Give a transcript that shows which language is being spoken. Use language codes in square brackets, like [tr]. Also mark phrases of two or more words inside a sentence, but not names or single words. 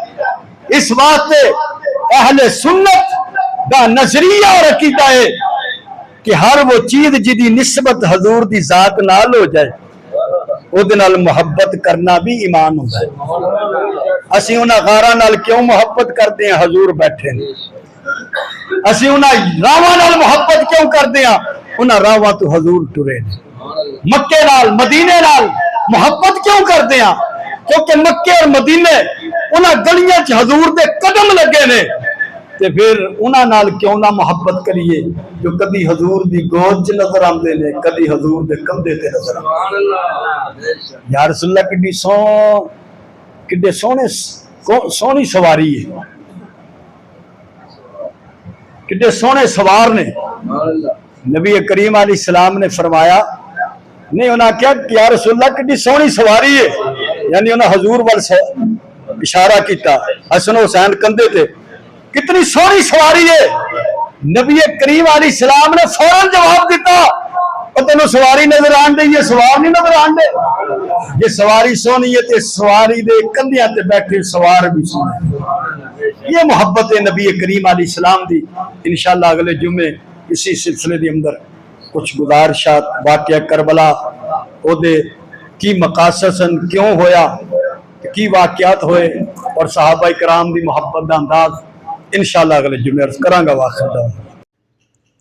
[pa] اس واسطے اہل سنت دا نظریہ اور عقیدہ ہے کہ ہر وہ چیز جدی نسبت حضور دی ذات نال ہو جائے او دے نال محبت کرنا بھی ایمان ہوتا ہے. اسی انہاں غاراں نال کیوں محبت کرتے ہیں؟ حضور بیٹھے ہیں. اسی انہاں راواں نال محبت کیوں کرتے ہیں؟ انہاں راواں تو حضور ٹرے نے. مکے نال مدینے نال محبت کیوں کرتے ہیں؟ کیونکہ مکے اور مدینے انہاں گلیاں چ حضور دے قدم لگے نے. تے پھر انہاں نال کیوں نہ محبت کریے جو کدی حضور دی گود چ نظر آندے نے کدی حضور دے کندھے تے نظر آندے. یا رسول اللہ کڈے سونی سواری ہے کڈے سونے سوار نے. نبی کریم علیہ السلام نے فرمایا نہیں انہاں کیا کہ یا رسول اللہ کڈی سونی سواری ہے یعنی انہاں حضور وال اشارہ کیتا حسن حسین کندھے تے کتنی سونی سواری ہے. نبی کریم علیہ السلام نے فوراً جواب دیتا اور تینوں سواری نظر آن دے یہ سوار نہیں نظر آن دے. یہ سواری سونی ہے تے سواری دے کندھیاں تے بیٹھے سوار بھی سونے. یہ محبت ہے نبی کریم علیہ السلام دی. انشاءاللہ اگلے جمعے اسی سلسلے دی اندر کچھ گزارشات واقعہ کربلا او دے کی مقاصد سن کیوں ہویا کی واقعات ہوئے اور صحابہ کرام دی محبت دا انداز انشاءاللہ اگلے جمعے عرض کراں گا.